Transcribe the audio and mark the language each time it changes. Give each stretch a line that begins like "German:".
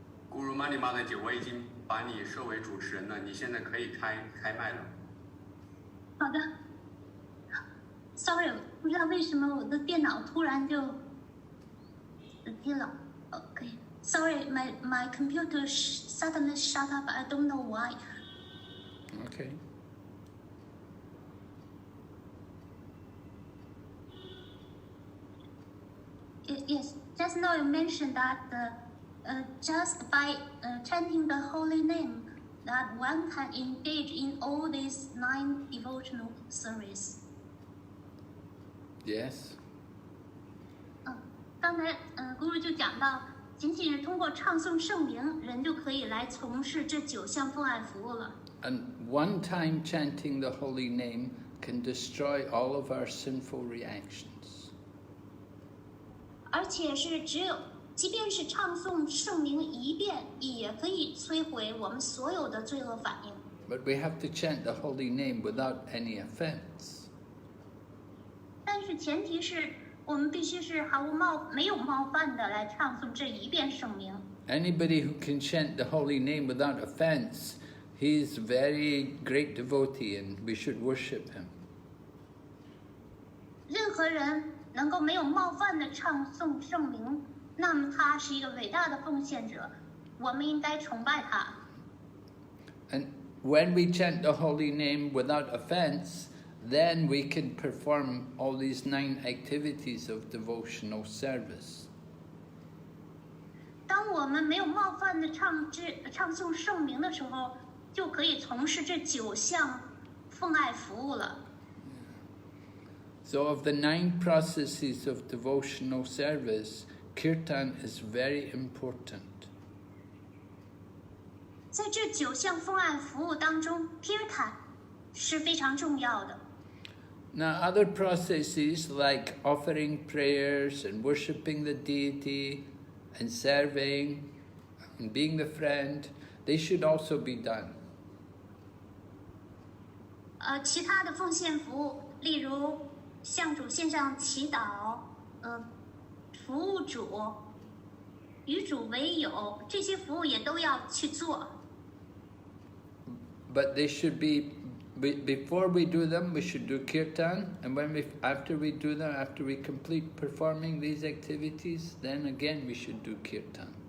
Chinese: Guru Mani Mother 姐，我已经把你设为主持人了，你现在可以开麦了。好的。 Sorry， 不知道为什么我的电脑突然就死机了。
English: OK。Sorry，my computer suddenly shut up. I don't know why. Okay. Yes, just now you mentioned that just by chanting the holy name, that one can engage in all these 9 devotional service. Yes.
Chinese: 刚才Guru 就讲到，仅是通过唱诵圣名，人就可以来从事这9项奉爱服务了。
English: And one time chanting the holy name can destroy all of our sinful reactions.
Chinese: 而且是即便是唱诵圣名1遍，也可以摧毁我们所有的罪恶反应。
English: But we have to chant the holy name without any offense.
Chinese: 但是前提是我们必须是没有冒犯的来唱诵这1遍圣名。
English: Anybody who can chant the holy name without offense, he's very great devotee and we should worship him.
Chinese: 任何人能够没有冒犯的唱诵圣名，那么他是一个伟大的奉献者，我们应该崇拜他。
English: And when we chant the holy name without offense, then we can perform all these 9 activities of devotional service.
Chinese: 当我们没有冒犯的唱诵圣名的时候，就可以从事这9项奉爱服务了。
English: So of the 9 processes of devotional service, Kirtan is very important.
Chinese: 在这9项奉爱服务当中 ，Kirtan 是非常重要的。
English: Now other processes like offering prayers and worshipping the deity and serving and being the friend, they should also be done.
Chinese: 其他的奉献服务，例如向主献上祈祷，服务主，与主为友，这些服务也都要去做。
English: But they should be, before we do them, we should do kirtan, and after we do them, after we complete performing these activities, then again we should do kirtan.